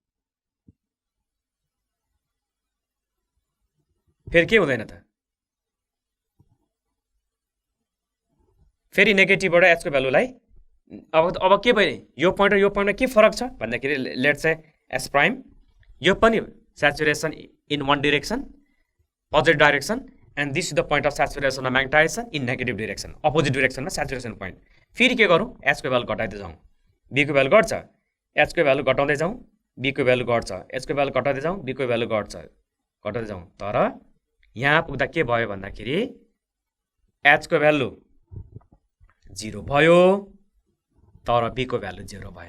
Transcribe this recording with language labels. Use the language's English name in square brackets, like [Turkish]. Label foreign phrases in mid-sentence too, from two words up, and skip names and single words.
[Nepali] फेरि के हुँदैन त, फेरि नेगेटिभबाट H को भ्यालुलाई अब के भयो, यो पोइन्ट र यो पोइन्टमा के फरक छ भन्दाखेरि [English] let's say [Nepali] S प्राइम यो पनि [English] saturation in one direction, positive direction, and this is the point of saturation of magnetization in negative direction, opposite direction [Nepali] में [English] saturation point. [Hindi] फिर के करूँ, [Nepali] H को भ्यालु घटाइदै जाऊँ, B को भ्यालु घट्छ, H को भ्यालु घटाउँदै जाऊँ, B को भ्यालु घट्छ, H को भ्यालु घटाउँदै जाऊँ, B को भ्यालु घट्छ, घटाउँदै जाऊँ। तर यहाँ पुग्दा के भयो भन्दाखेरि H को भ्यालु 0 भयो तर B को भ्यालु 0 भएन।